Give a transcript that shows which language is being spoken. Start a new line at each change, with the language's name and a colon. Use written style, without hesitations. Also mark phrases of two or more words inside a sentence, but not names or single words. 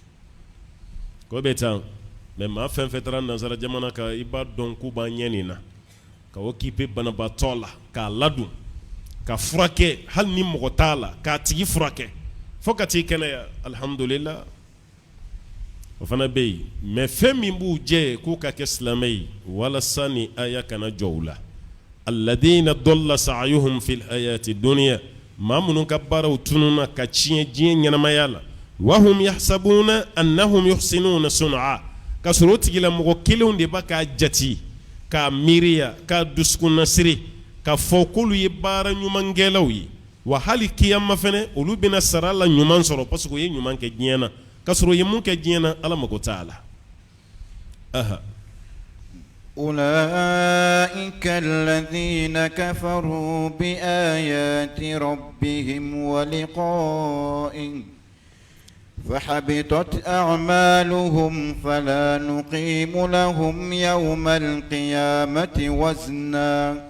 Bambara: ko bɛ tan mais maa fɛn fɛn taara nansara jamana kan i b'a dɔn k'u b'an ɲɛ nin na ka occuper banabaatɔ la k'a ladon ka furakɛ hali ni mɔgɔ t'a la k'a tigi furakɛ fo ka t'i kɛnɛya alhamdulillah o fana bɛ yen mais fɛn min b'u jɛ k'u ka kɛ silamɛ ye walasa ni aya kana jɔ u la
Arabic: الذين ضل سعيهم في الحياة الدنيا
Bambara: maa minnu ka baaraw tununa ka tiɲɛ diɲɛ ɲɛnamaya la
Arabic: وهم يحسبون أنهم يحسنون صنعا
Bambara: ka sɔrɔ o tigilamɔgɔ kelenw de b'a k'a jati k'a miiriya k'a dusukunnasiri ka fɔ k'olu ye baara ɲumankɛlaw ye wa hali kiyama fɛnɛ olu bɛna sara la ɲuman sɔrɔ parce que u ye ɲuman kɛ diɲɛ na ka sɔrɔ u ye mun kɛ diɲɛ na Ala mago t'a la
Arabic: أولئك الذين كفروا بآيات ربهم ولقائه فحبطت أعمالهم فلا نقيم لهم يوم القيامة وزنا